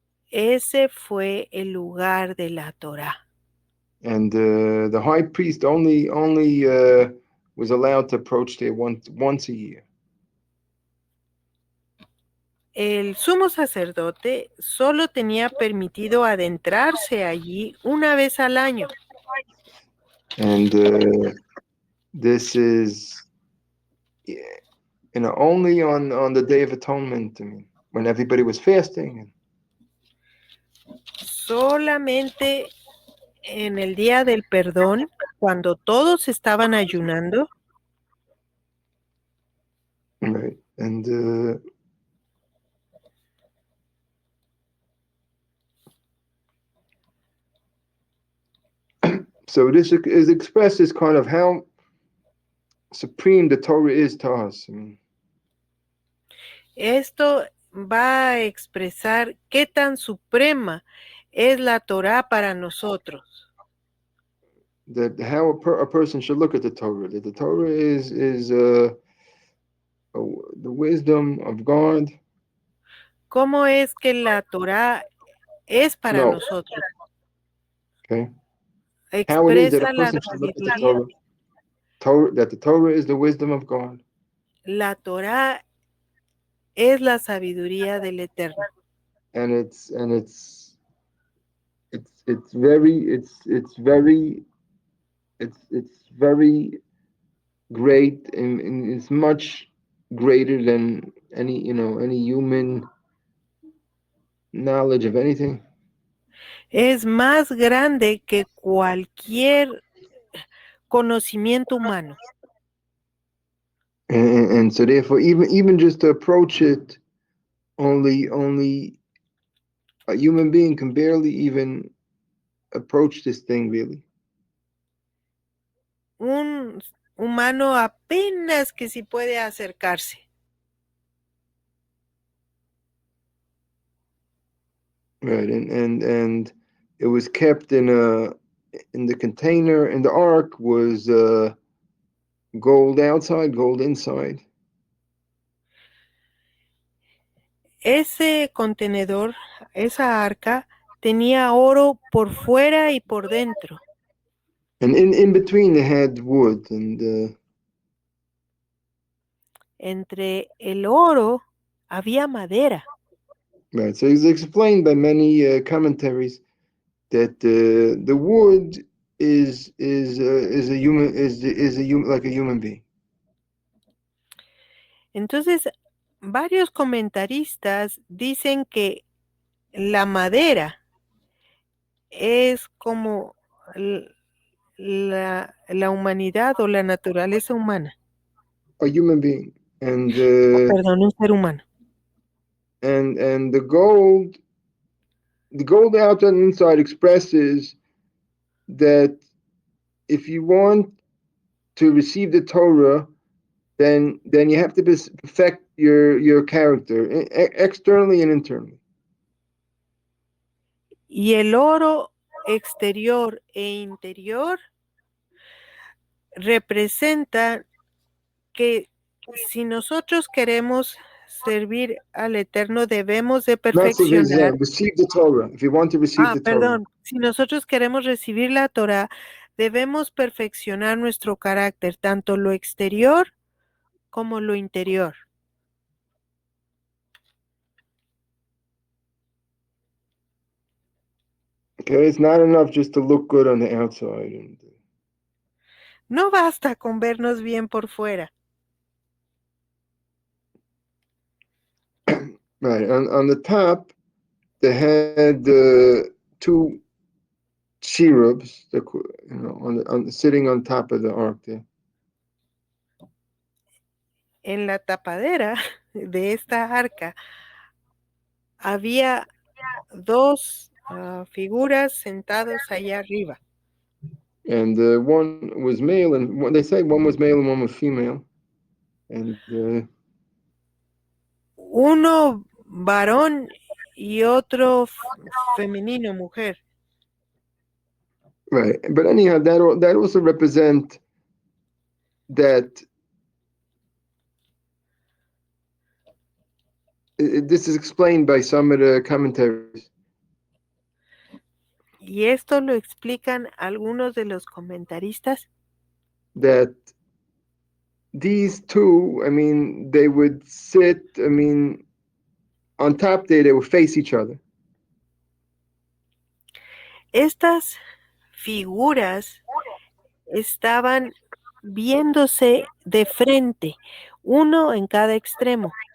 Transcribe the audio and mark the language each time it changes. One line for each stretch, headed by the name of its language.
Spanish: Ese fue el lugar de la Torá.
English: And the high priest only was allowed to approach there once a year.
Spanish: El sumo sacerdote solo tenía permitido adentrarse allí una vez al año.
English: And this is only on the Day of Atonement. When everybody was fasting.
Spanish: Solamente en el día del perdón, cuando todos estaban ayunando.
English: Right. And so this is expressed as kind of how supreme the Torah is to us.
Spanish: Esto va a expresar qué tan suprema es la Torá para nosotros.
English: That how a person should look at the Torah. That the Torah is the wisdom of God.
Spanish: ¿Cómo es que la Torá es para nosotros?
English: Okay. How it is that a
Spanish: Expresa la
English: person should look at the
Spanish: sabiduría.
English: Torah. That the Torah is the wisdom of God.
Spanish: La Torá es la sabiduría del Eterno.
English: And it's very great, and it's much greater than any human knowledge of anything.
Spanish: Es más grande que cualquier conocimiento humano.
English: And so therefore, even just to approach it, only a human being can barely even approach this thing, really.
Spanish: Un humano apenas que si puede acercarse.
English: Right, and it was kept in the container, and the ark was gold outside, gold inside.
Spanish: Ese contenedor, esa arca, tenía oro por fuera y por dentro.
English: And in between they had wood and
Spanish: Entre el oro había madera.
English: right. So it's explained by many commentaries that the wood is a human is a human like a human being.
Spanish: Entonces, varios comentaristas dicen que la madera es como la humanidad o la naturaleza humana.
English: A human being, and
Spanish: Perdón, un ser humano.
English: and the gold outside and inside expresses that if you want to receive the Torah, then you have to perfect your character externally and internally.
Spanish: Y el oro exterior e interior representa que si nosotros queremos servir al Eterno, debemos de
English: Not so
Spanish: perfeccionar.
English: receive the Torah. If you want to receive the Torah,
Spanish: Perdón, si nosotros queremos recibir la Torah, debemos perfeccionar nuestro carácter, tanto lo exterior como lo interior.
English: okay, it's not enough just to look good on the outside. And,
Spanish: No basta con vernos bien por fuera.
English: right on the top, they had two cherubs, sitting on top of the ark there.
Spanish: En la tapadera de esta arca había dos figuras sentados allá arriba.
English: And one was male, and they say one was male and one was female. And
Spanish: Uno varón y otro femenino, mujer.
English: right, but anyhow, that also represent that this is explained by some of the commentaries
Spanish: Y esto lo explican algunos de los comentaristas,
English: that these two, I mean, they would sit, I mean, on top there, they would face each other.
Spanish: estas figuras estaban viéndose de frente, uno en cada extremo.